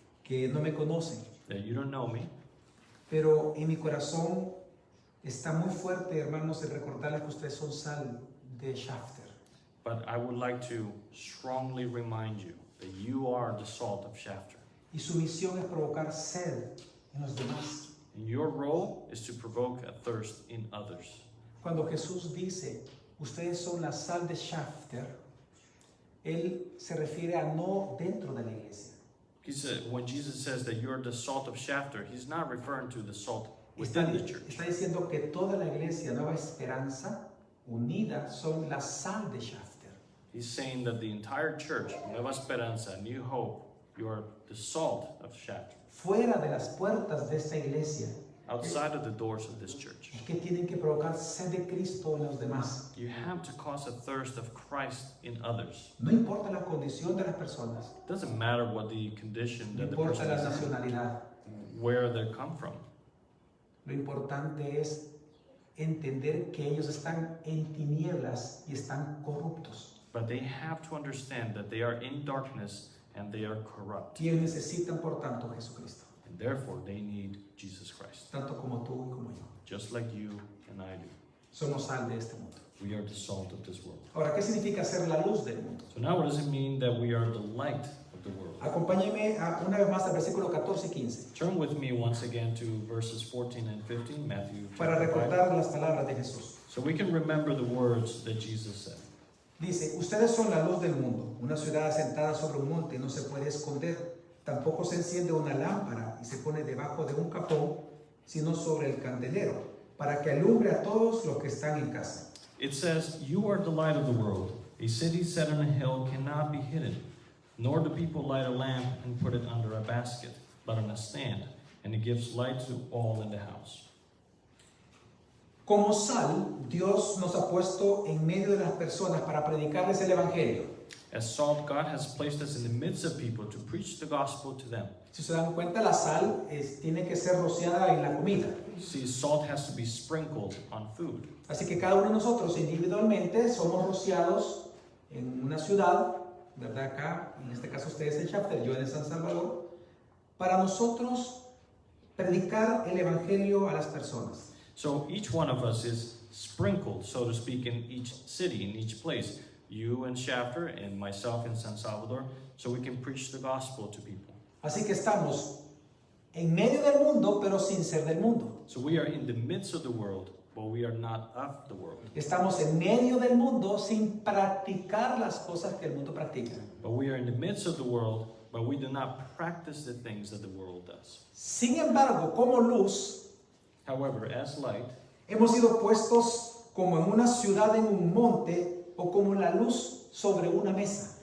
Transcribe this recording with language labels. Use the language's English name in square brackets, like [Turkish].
[Spanish] que no me conocen, [English] that you don't know me, [Spanish] pero en mi corazón está muy fuerte, hermanos, el recordarles que ustedes son sal de Shafter. [English] but I would like to strongly remind you that you are the salt of Shafter. [Spanish] Y su misión es provocar sed en los demás. [English] And your role is to provoke a thirst in others. [Spanish] Cuando Jesús dice, ustedes son la sal de Shafter, Él se refiere a no dentro de la iglesia. [English] He said, when Jesus says that you're the salt of Shafter, he's not referring to the salt [Spanish] Está, [English] within the church. [Spanish] está diciendo que toda la iglesia Nueva Esperanza unida son la sal de Shafter. [English] He's saying that the entire church, Nueva Esperanza, New Hope, you are the salt of Shafter. [Spanish] Fuera de las puertas de esta iglesia [English] Outside of the doors of this church, [Spanish] es que tienen que provocar sed de Cristo en los demás. [English] you have to cause a thirst of Christ in others. [Spanish] No importa la condición de las personas, [English] It doesn't matter what the condition [Spanish] no [English] that the [Spanish] importa [English] person [Spanish] la [English] is, [Spanish] nacionalidad. [English] where they come from. [Spanish] Lo importante es entender que ellos están en tinieblas y están corruptos. [English] But they have to understand that they are in darkness and they are corrupt. [Spanish] Y ellos necesitan, por tanto, a Jesucristo, [English] And therefore, they need Jesus Christ. [Spanish] tanto como tú y como yo. [English] Just like you and I do. [Spanish] Somos sal de este mundo. [English] We are the salt of this world. [Spanish] Ahora, ¿qué significa ser la luz del mundo? [English] So now what does it mean that we are the light of the world? [Spanish] Acompáñenme una vez más al versículo 14 y 15 [English] Turn with me once again to verses 14 and 15, Matthew [Spanish] para [English] chapter 5, [Spanish] recordar las palabras de Jesús. [English] so we can remember the words that Jesus said. [Spanish] Dice, ustedes son la luz del mundo. Una ciudad asentada sobre un monte no se puede esconder. Tampoco se enciende una lámpara y se pone debajo de un cajón, sino sobre el candelero, para que alumbre a todos los que están en casa. [English] It says, "You are the light of the world. A city set on a hill cannot be hidden, nor do people light a lamp and put it under a basket, but on a stand, and it gives light to all in the house." [Spanish] Como sal, Dios nos ha puesto en medio de las personas para predicarles el Evangelio. [English] As salt, God has placed us in the midst of people to preach the gospel to them. [Spanish] Si se dan cuenta, la sal tiene que ser rociada en la comida. [English] See, salt has to be sprinkled on food. [Spanish] Así que cada uno de nosotros individualmente somos rociados en una ciudad, ¿verdad? Acá, en este caso ustedes en Shafter, yo en San Salvador, para nosotros predicar el Evangelio a las personas. [English] So each one of us is sprinkled, so to speak, in each city, in each place. You in Shafter and myself in San Salvador, so we can preach the gospel to people. [Spanish] Así que estamos en medio del mundo, pero sin ser del mundo. [English] So we are in the midst of the world, but we are not of the world. [Spanish] Estamos en medio del mundo sin practicar las cosas que el mundo practica. [English] But we are in the midst of the world, but we do not practice the things that the world does. [Spanish] Sin embargo, como luz, [English] However, as light, [Spanish] hemos sido puestos como en una ciudad en un monte o como la luz sobre una mesa.